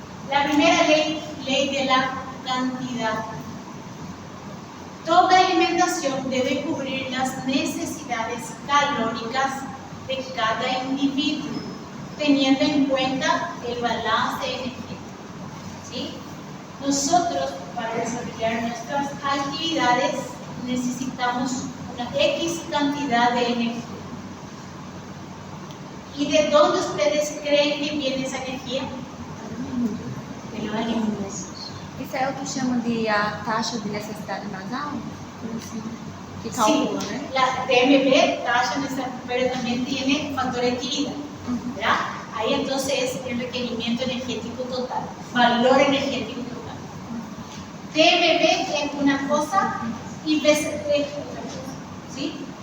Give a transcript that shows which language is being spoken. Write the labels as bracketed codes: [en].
[es] La primera ley de la cantidad. Toda alimentación debe cubrir las necesidades calóricas de cada individuo, teniendo en cuenta el balance energético. ¿Sí? Nosotros, para desarrollar nuestras actividades, necesitamos una X cantidad de energía. ¿Y de dónde ustedes creen que viene esa energía? De los alimentos. [pt] Isso é o que chamam de a taxa de necessidade basal? Assim, que calcula, [es] Sí, [pt] né? [es] la TMB, tasa, pero también tiene factor de actividad, ¿verdad? Ahí entonces es el requerimiento energético total, valor energético total. TMB es una cosa y BCT es otra cosa, ¿sí?